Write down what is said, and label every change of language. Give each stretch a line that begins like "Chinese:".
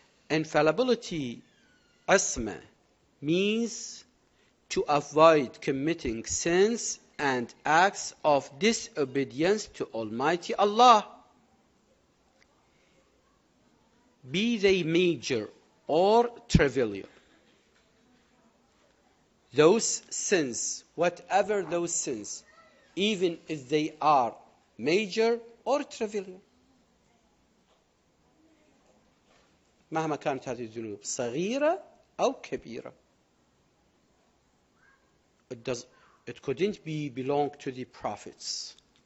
English: Infallibility, asma, means to avoid committing sins and acts of disobedience to Almighty Allah, be they major or trivial. Those sins, whatever those sins, even if they are major or trivial.
Arabic: مهما كانت هذه الذنوب صغيرة أو كبيرة.
English: It couldn't belong to the prophets.